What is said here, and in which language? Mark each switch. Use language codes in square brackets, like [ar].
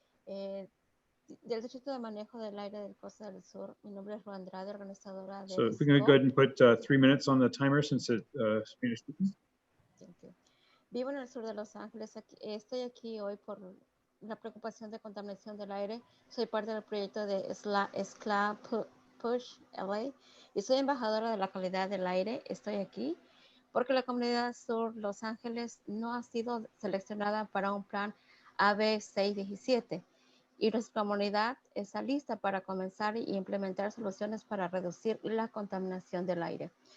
[es] Del Distrito de Manejo del Aire del Costa del Sur, mi nombre es Ru Andrade, organizadora de [en] So if we can go ahead and put 3 minutes on the timer since it's Spanish speaking. Thank you. [es] Vivo en el sur de Los Ángeles. Estoy aquí hoy por la preocupación de contaminación del aire. Soy parte del proyecto de SCLA Push LA y soy embajadora de la calidad del aire. Estoy aquí porque la comunidad sur Los Ángeles no ha sido seleccionada para un plan AB 617 y nuestra comunidad está lista para comenzar y implementar soluciones para reducir la contaminación del aire.